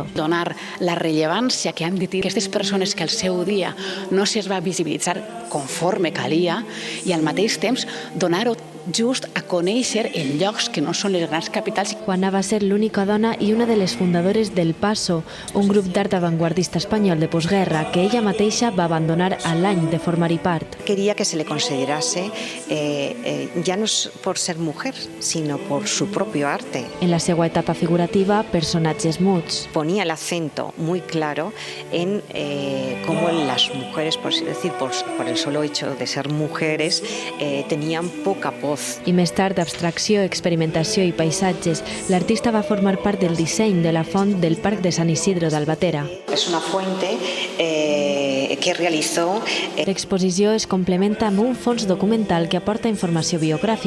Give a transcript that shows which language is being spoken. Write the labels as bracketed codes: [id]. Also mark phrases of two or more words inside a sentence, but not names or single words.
[ca] Donar la rellevància que han de tenir aquestes persones que al seu dia no se'ls va visibilitzar conforme calia i al mateix temps donar-ho just a conèixer en llocs que no són les grans capitals. Juana va ser l'única dona i una de les fundadores del Paso, un grup d'art avantguardista espanyol de postguerra que ella mateixa va abandonar a l'any de formar-hi part. [es] Quería que se le considerase ya no por ser mujer, sino por su propio arte. [ca] En la seva etapa figurativa, personatges muts. [es] Ponía el acento muy claro en cómo las mujeres, por el solo hecho de ser mujeres, tenían poca voz. [ca] I més tard, abstracció, experimentació i paisatges, l'artista va formar part del disseny de la font del Parc de Sant Isidro d'Albatera. [es] Es una fuente que realizó. [ca] L'exposició es complementa amb un fons documental que aporta informació biogràfica.